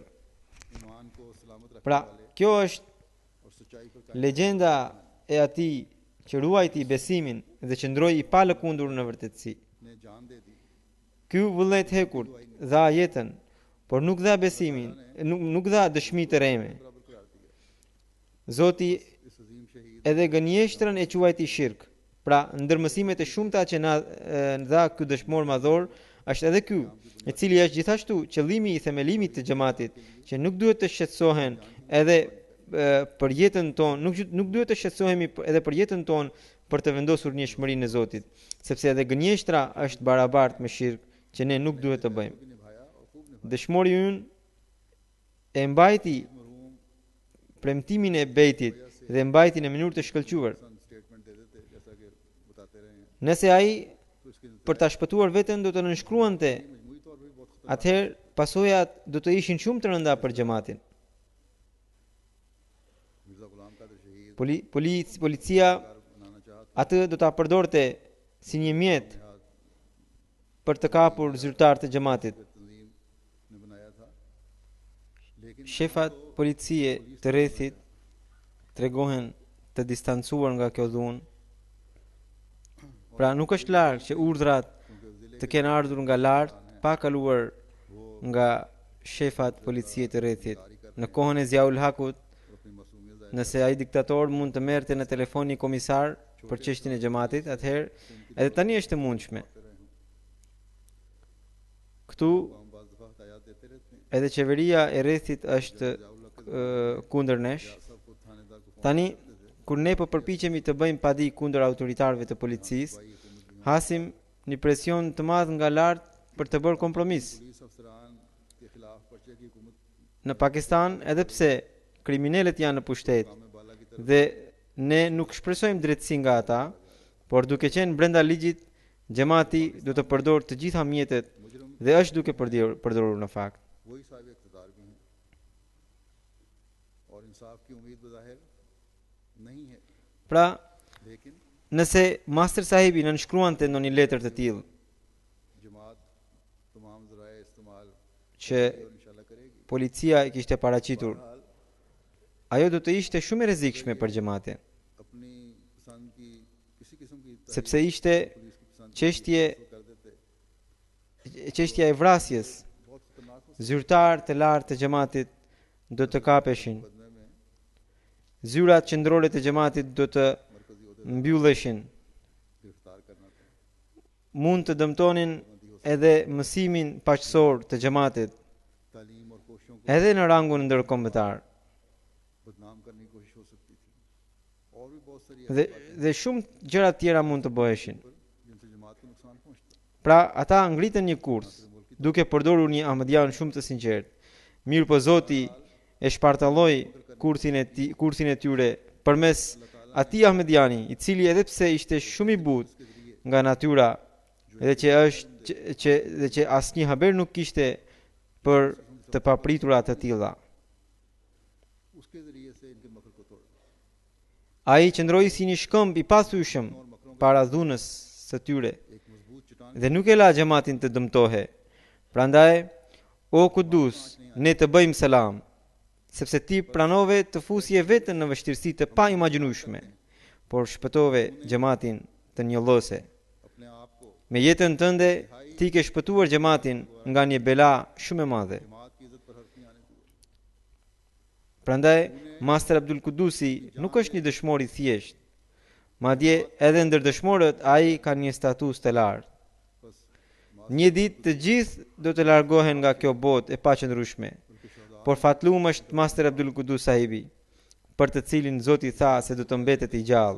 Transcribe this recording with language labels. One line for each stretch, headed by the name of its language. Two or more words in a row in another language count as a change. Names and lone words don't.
Urdu: ایمان کو سلامت رکھنے
Albanian: Pra, kjo është
Urdu: اور سچائی پر
Albanian: legjenda e atij që ruajti besimin dhe që ndroi i palëkundur në vërtetësi.
Urdu: نے جان دے دی,
Albanian: Ky vullnet hekurt dha jetën, por nuk dha besimin, nuk dha dëshmi të reme.
Urdu: برابر قرار دیا.
Albanian: Zoti
Urdu: اس عظیم شہید
Albanian: edhe gënjeshtrën e quajti shirk. Pra, ndërmësimet e shumta që na dha ky dëshmor madhor është edhe ky, i cili është gjithashtu qëllimi i themelimit të xhamatit, që nuk duhet të shqetësohen edhe për jetën tonë, nuk duhet të shqetësohemi edhe për jetën tonë për të vendosur njëshmërinë e Zotit, sepse edhe gënjeshtra është barabartë me shirk që ne nuk duhet të bëjmë.
Urdu: بھی نبھایا اور خوب نبھایا.
Albanian: Dëshmori ynë e mbajti
Urdu: मरहूम
Albanian: premtimin e bejtit dhe mbajti në mënyrë të shkëlquar.
Urdu: سٹیٹمنٹ دے دیتے جیسا کہ بتاتے رہے ہیں,
Albanian: Nëse ai
Urdu: تو اس کے
Albanian: për ta shpëtuar veten do të nënshkruante,
Urdu: مجموعی طور پر بھی بہت خطرناک.
Albanian: atëherë pasojat do të ishin shumë të rënda për xhamatin.
Urdu: मिर्जा गुलाम कादिर शहीद
Albanian: Policia
Urdu: بنانا چاہتا
Albanian: atë do ta përdorte si një mjet për të kapur zyrtar të xhamatit.
Urdu: تنظیم نے بنایا تھا، لیکن
Albanian: Shefat policie të rrethit tregohen të distancuar nga kjo dhunë. Pra nuk është larg që urdhrat të kenë ardhur nga lart pa kaluar nga shefat policie të rrethit. Në kohën e Ziaul Hakut,
Urdu: اور اپنی معصومیت ظاہر
Albanian: nëse ai diktator mund të merrte në telefon një komisar për çështjen e xhamatit, atëherë edhe tani është e mundshme. Këtu
Urdu: ہم بعض دفعہ ہدایت دیتے رہتے ہیں,
Albanian: edhe qeveria e rrethit është kundër nesh.
Urdu: سب کو تھانیدار کو
Albanian: Tani kur ne po përpiqemi të bëjmë padi kundër autoritarëve të policisë, hasim një presion të madh nga lart për të bërë kompromis.
Urdu: پولیس افسران کے خلاف پرچے کی حکومت
Albanian: Në Pakistan, edhe pse kriminalët janë në pushtet
Urdu: میں بالا کی طرف
Albanian: dhe ne nuk shpresojmë drejtësi nga ata, por duke qenë brenda ligjit, xhamati do të përdorë të gjitha mjetet
Urdu: मुजरिम
Albanian: dhe është duke përdorur në fakt.
Urdu: وہی صاحب اقتدار بھی ہیں اور انصاف کی امید بظاہر نہیں ہے,
Albanian: Pra,
Urdu: लेकिन
Albanian: nëse Master sahibi në nënshkruante ndonjë letër të tillë
Urdu: جماعت تمام ذرائع استعمال
Albanian: që
Urdu: اور ان شاء اللہ کرے گی.
Albanian: policia i kishte paraqitur,
Urdu: हाल
Albanian: ajo do të ishte shumë e rrezikshme për xhamatin,
Urdu: اپنی پسند کی کسی قسم کی
Albanian: sepse ishte
Urdu: پولیس کی پسند
Albanian: çështje
Urdu: کر دیتے,
Albanian: çështja e vrasjes.
Urdu: بہت خطرناک ہو
Albanian: Zyrtar të lartë të xhamatit do të kapeshin.
Urdu: مقدمے میں
Albanian: Zyrat qendrore të xhamatit do të
Urdu: मरकजी
Albanian: mbylleshin.
Urdu: گرفتار کرنا تھا.
Albanian: Mund të dëmtonin edhe mësimin paqësor të xhamatit,
Urdu: تعلیم اور کوششوں کو
Albanian: edhe në rangun ndërkombëtar.
Urdu: بدنام کرنے کی کوشش ہو سکتی تھی اور بھی بہت ساری
Albanian: Dhe shumë gjëra tjera mund të bëheshin.
Urdu: جن سے جماعت کو نقصان پہنچتا.
Albanian: Pra ata ngritën një kurs duke përdorur një ahmedian shumë të sinqert. Mirë po Zoti e shpartalloi kursin e tyre përmes atij ahmediani, i cili edhe pse ishte shumë i butë nga natyra dhe që asnjë haber nuk kishte për të papritura të tilla.
Urdu: اس کے ذریعے سے ان کے مکر کو توڑا.
Albanian: Ai qëndroi si një shkëmb i pathyeshëm para dhunës së tyre
Urdu: ایک مضبوط چٹان
Albanian: dhe nuk e la xhamatin të dëmtohe. Prandaj, o Kudus, ne të bëjmë selam, sepse ti pranove të fusje vetën në vështirësi të pa imagjinueshme, por shpëtove xhamatin të njëllose.
Urdu: اپنے آپ کو
Albanian: Me jetën tënde, ti ke shpëtuar xhamatin nga një bela shumë e madhe.
Urdu: جماعت کی عزت پر حرف نہیں آنے دیے.
Albanian: Prandaj, Master Abdul Kudusi nuk është një dëshmor i thjesht. Madje edhe ndër dëshmorët ai ka një status të lartë.
Urdu: बस
Albanian: Një ditë të gjithë do të largohen nga kjo botë e paqëndrueshme. Por fatlum është Master Abdul Kudus sahibi, për të cilin Zoti tha se do të mbetet i gjallë.